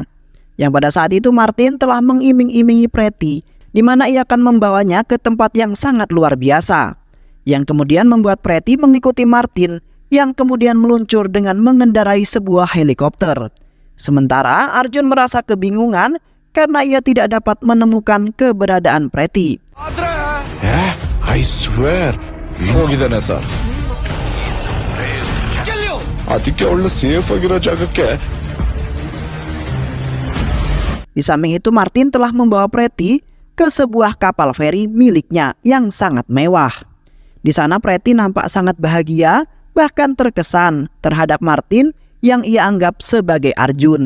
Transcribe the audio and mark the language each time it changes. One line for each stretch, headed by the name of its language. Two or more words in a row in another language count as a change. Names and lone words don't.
Indonesian: Yang pada saat itu Martin telah mengiming-imingi Pretty, di mana ia akan membawanya ke tempat yang sangat luar biasa, yang kemudian membuat Pretty mengikuti Martin yang kemudian meluncur dengan mengendarai sebuah helikopter. Sementara Arjun merasa kebingungan karena ia tidak dapat menemukan keberadaan Pretty.
English: I swear
Kannada: ಹೋಗಿದ್ದಾನೆ ಸರ್ ಅದಕ್ಕೆ ಅವಳು ಸೇಫ್ ಆಗಿರೋ ಜಾಗಕ್ಕೆ.
Indonesian: Di samping itu Martin telah membawa Pretty ke sebuah kapal feri miliknya yang sangat mewah. Di sana Pretty nampak sangat bahagia, bahkan terkesan terhadap Martin yang ia anggap sebagai Arjun.